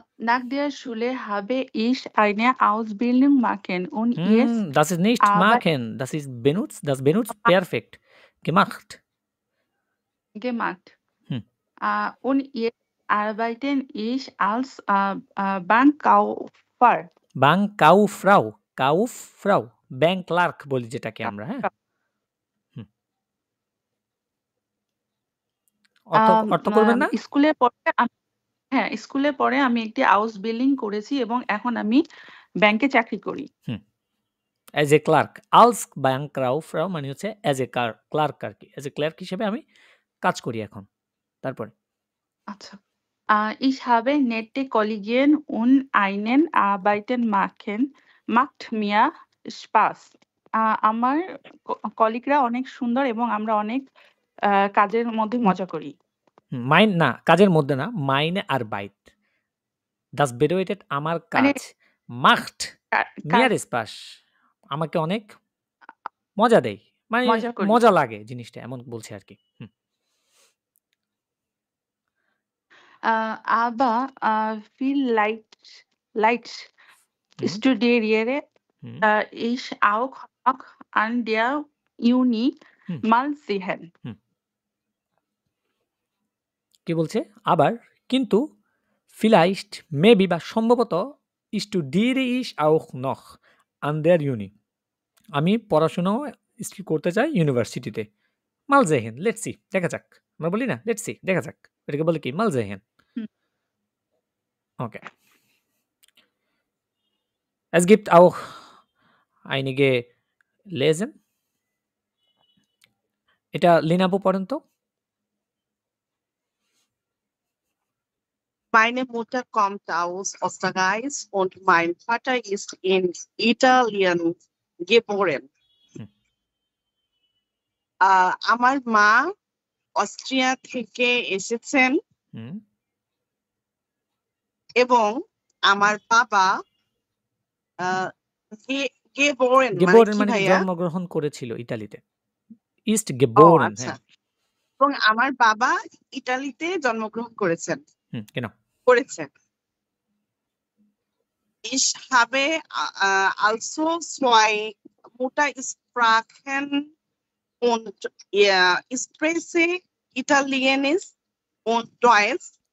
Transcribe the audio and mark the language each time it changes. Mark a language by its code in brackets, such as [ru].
[de] Nach der Schule habe ich eine Ausbildung machen und jetzt Das ist nicht arbeite machen, das ist benutzt, das benutzt perfekt. Gemacht. gemacht. Hm. Und jetzt arbeite ich als Bankkauffrau. [bn] Bankkauffrau, Kauffrau, bank clerk বলি যেটাকে আমরা, হ্যাঁ। হুম। অর্থ করবেন না? স্কুলে পড়ে হ্যাঁ, স্কুলে পড়ে আমি একটি হাউস বিল্ডিং করেছি এবং এখন আমি ব্যাংকে চাকরি করি। [en] as a clerk, [bn] আলস ব্যাংকরাউফ্রাউ মানে হচ্ছে অ্যাজ এ ক্লার্ক আর কি। অ্যাজ এ ক্লার্ক হিসেবে আমি কাজ করি এখন। তারপরে আচ্ছা। [de] Ich habe nette Kollegen und einen Arbeiten macht mir Spaß. [bn] আমার কলিগরা অনেক সুন্দর এবং আমরা অনেক কাজের মধ্যে মজা করি। মাইন না, কাজের মধ্যে না, মাইনে আর বাইট। [de] Das bedeutet [bn] আমার মানে কাজ। মাখট কাজ মিয়ার স্পাস আমাকে অনেক মজা দেয়। মানে মজা করি। মজা লাগে জিনিসটা, এমন বলছি আর কি। [de] Aber viel Leid studiere ich auch an der Uni mal sehen. [bn] কি বলছে? আবার কিন্তু vielleicht মেবি বা সম্ভবত [de] studiere ich auch noch an der Uni [bn] আমি পড়াশোনাও করতে চাই ইউনিভার্সিটিতে। [de] mal sehen, [en] let's see, [bn] দেখা যাক। আমরা বলি না [en] let's see, [bn] দেখা যাক। এটাকে বলে কি [de] mal sehen. [en] Okay. [de] Es gibt auch einige Lesen. [bn] এটা লিনাবু পড়েন তো। [de] Meine Mutter kommt aus Österreich und mein Vater ist in Italien geboren. [bn] আমার মা অস্ট্রিয়া থেকে এসেছেন এবং আমার বাবা গেবোরেন মানে কি ভাইয়া? জন্মগ্রহণ করেছিল ইতালিতে। ইস্ট ও গেবোরেন আচ্ছা। হ্যাঁ এবং আমার বাবা ইটালিতে জন্মগ্রহণ করেছেন। [de] genau Ich habe also 2 Muttersprachen und spreche Italienisch und Deutsch